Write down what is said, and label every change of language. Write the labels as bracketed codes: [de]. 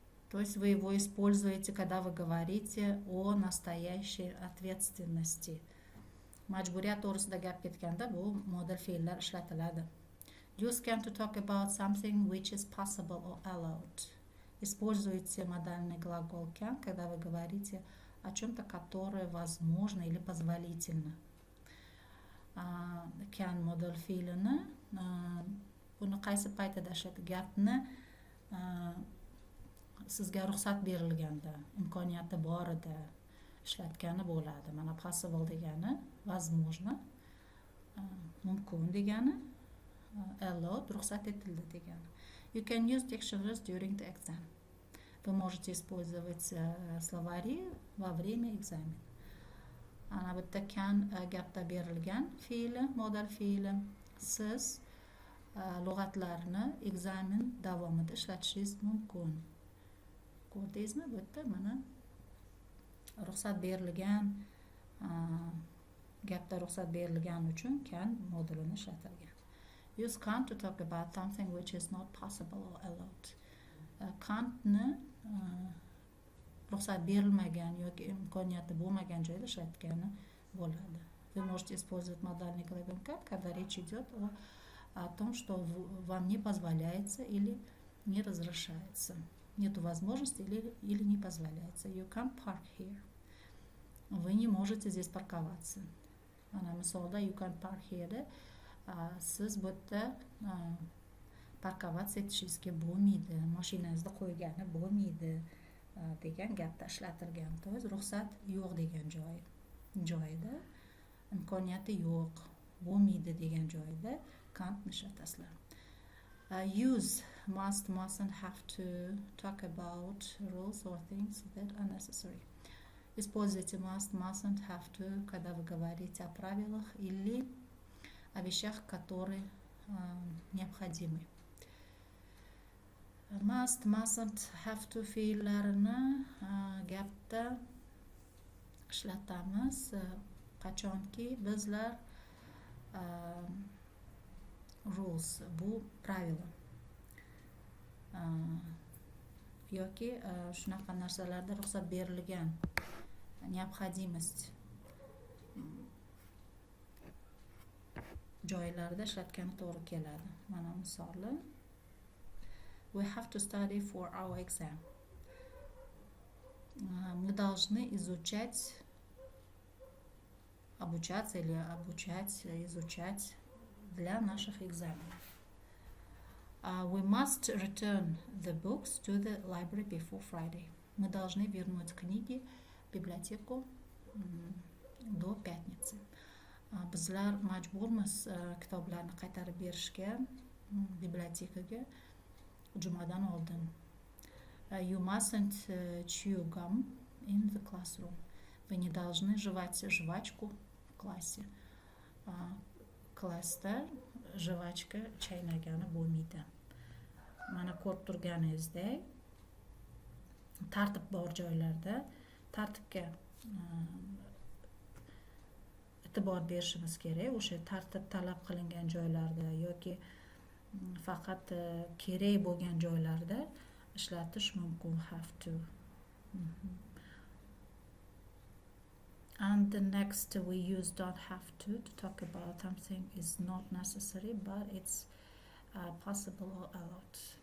[ru] то есть вы его используете, когда вы говорите о настоящей ответственности. [uz] Majburiyat to'g'risida gap ketganda bu modal fe'llar ishlatiladi. [en] Use can to talk about something which is possible or allowed. [ru] Используйте модальный глагол can, когда вы говорите о чем-то, которое возможно или позволительно. [uz] Can modal feelini buni qaysi paytida ishlatadi? Gapni sizga ruxsat berilganda, imkoniyati borida ishlatgani bo'ladi. Mana possible degani возможно, mumkin degani, allowed ruxsat etildi degani. [en] You can use dictionaries during the exam. [ru] Вы можете использовать словари во время экзамена. [uz] Ana bu yerda can gapda berilgan fe'li, modal fe'li. Siz lug'atlarni ekzamen davomida ishlatishingiz mumkin. Ko'rdingizmi? Bu yerda mana ruxsat berilgan, gapda ruxsat berilgani uchun can modulini ishlatilgan. [en] Use can't to talk about something which is not possible or allowed. [uz] Can'tni ruxsat berilmagan yoki imkoniyati bo'lmagan joyda ishlatgani bo'ladi. [ru] Вы можете использовать модальный глагол can, когда речь идет о том, что вам не позволяется или не разрешается. Нету возможности или не позволяется. [en] You can't park here. [ru] Вы не можете здесь парковаться. [uz] Ana misolda [en] you can't park here. [uz] Siz bu yerda parkovatsiya etishingizga bo'lmaydi, mashinangizni qo'ygani bo'lmaydi degan gapda ishlatilgan. [ru] To есть [uz] ruxsat yo'q degan joyida, imkoniyati yo'q, bo'lmaydi degan joyida can't ishlatasizlar. [en] Use must, mustn't, have to talk about rules or things that are necessary. [ru] Используйте must, mustn't, have to, когда вы говорите о правилах или о вещах, которые необходимы. [uz] Must, mustn't, have to fe'llarini gapda ishlatamiz qachonki bizlar rules, bu pravilo yoki shunaqa narsalarda ruxsat berilgan, необходимость joylarda ishlatgani to'g'ri keladi. Mana misoli: [en] we have to study for our exam. [ru] Мы должны обучаться или изучать для наших экзаменов. [en] We must return the books to the library before Friday. [ru] Мы должны вернуть книги в библиотеку до пятницы. [uz] Bizlar majburmiz kitoblarni qaytarib berishga bibliotekaga jumadan oldin. [en] You mustn't chew gum in the classroom. [ru] Вы не должны жевать жвачку в классе. [uz] Klassda жвачка chaynagani bo'lmaydi. Mana ko'rib turganingizdek, tartib bor joylarda tartibga e'tibor berishimiz kerak. O'sha tartib talab qilingan joylarda yoki faqat kerak bo'lgan joylarda ishlatish mumkin have to. [en] And the next we use don't have to talk about something is not necessary but it's possible or allowed.